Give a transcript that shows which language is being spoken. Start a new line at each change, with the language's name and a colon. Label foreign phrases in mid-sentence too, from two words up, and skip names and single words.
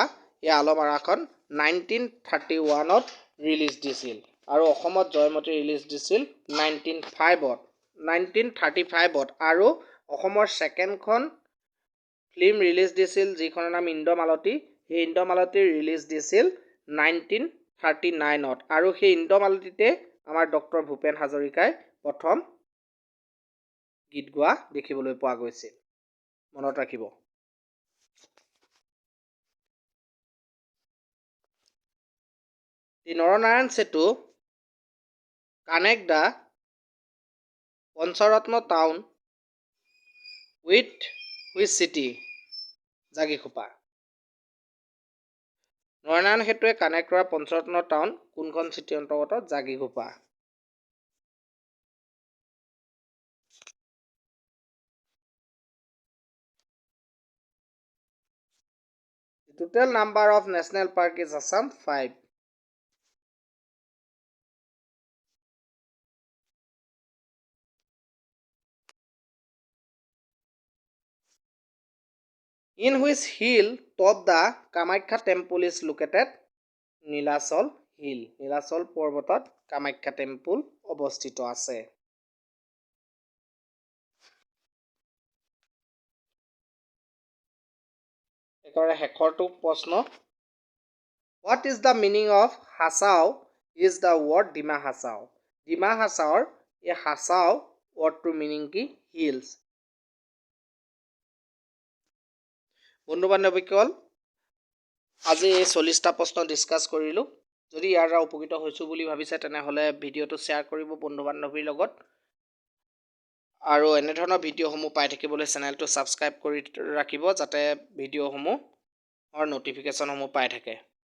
Assamese: এই আলমাৰাখন 1931ত ৰিলিজ দিছিল আৰু অসমত জয়মতী ৰিলিজ দিছিল 1935ত আৰু অসমৰ সেকেণ্ডখন ফিল্ম ৰিলিজ দিছিল যিখনৰ নাম ইন্দ্ৰমালতী। সেই ইন্দ্ৰমালতী ৰিলিজ দিছিল 1939ত আৰু সেই ইন্দ্ৰমালতীতে আমাৰ ডক্টৰ ভূপেন হাজৰিকাই প্ৰথম গীত গোৱা দেখিবলৈ পোৱা গৈছিল। মনত ৰাখিব।
English: The Narayani Setu connect the Pancharatna town with which city?
Assamese: জাগিখোপা। নৰনাৰায়ণ সেতুৱে কানেক্ট কৰা পঞ্চৰত্ন টাউন কোনখন চিটি অন্তৰ্গত? জাগিখোপা।
English: The total number of national park is Assam 5. In which hill top the Kamakhya Temple is located?
Assamese: Nilachal Hill. Nilachal পৰ্বতত কামাখ্যা টেম্পল অৱস্থিত আছে। একেবাৰে শেষৰটো প্ৰশ্ন।
English: What is the meaning of Hasao is the word Dima Hasao?
Assamese: Dima Hasaoৰ এই Hasao wordটোৰ meaning কি? Hills. বন্ধু বান্ধৱীসকল আজি এই 40টা প্ৰশ্ন ডিসকাস কৰিলো। যদি ইয়াৰ দ্বাৰা উপকৃত হৈছো বুলি ভাবিছে তেনেহলে ভিডিওটো শ্বেয়াৰ কৰিব বন্ধু বান্ধৱীৰ লগত আৰু এনেধৰণৰ ভিডিঅ'সমূহ পাই থাকিবলৈ চেনেলটো ছাবস্ক্ৰাইব কৰি ৰাখিব যাতে ভিডিঅ'সমূহৰ ন'টিফিকেশ্যনসমূহ পাই থাকে।